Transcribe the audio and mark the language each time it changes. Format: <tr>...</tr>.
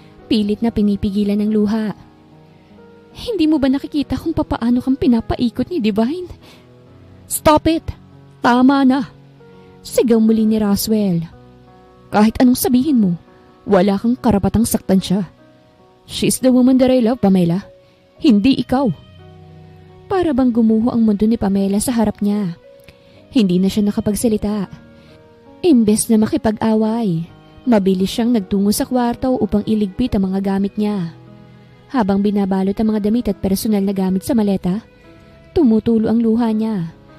<tl>Pilit na pinipigilan ng luha. Hindi mo ba nakikita kung papaano kang pinapaikot ni Divine?</tl> <en>Stop it!</en> <tl>Tama na! Sigaw muli ni Roswell. Kahit anong sabihin mo, wala kang karapatang saktan siya.</tl> <en>She's the woman that I love, Pamela.</en> <tl>Hindi ikaw. Para bang gumuho ang mundo ni Pamela sa harap niya. Hindi na siya nakapagsalita. Imbes na makipag-away, mabilis siyang nagtungo sa kwarto upang iligpit ang mga gamit niya. Habang binabalot ang mga damit at personal na gamit sa maleta, tumutulo ang luha niya.</tl>